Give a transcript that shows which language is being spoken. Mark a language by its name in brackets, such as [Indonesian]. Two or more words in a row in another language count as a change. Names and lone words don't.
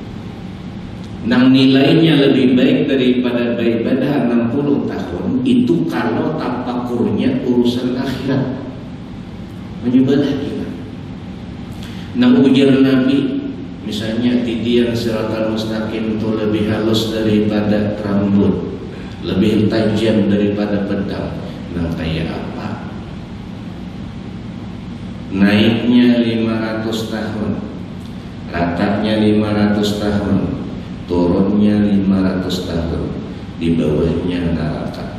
[Indonesian] Nang nilainya lebih baik daripada beribadah 60 tahun. Itu kalau tapakurnya urusan akhirat. Menyebelah kita. [Banjar] Nang ujar [Indonesian] Nabi, misalnya tidian siratal mustaqim itu lebih halus daripada rambut, lebih tajam daripada pedang. Nah kayak apa? Naiknya 500 tahun, ratanya 500 tahun, turunnya 500 tahun, di bawahnya neraka.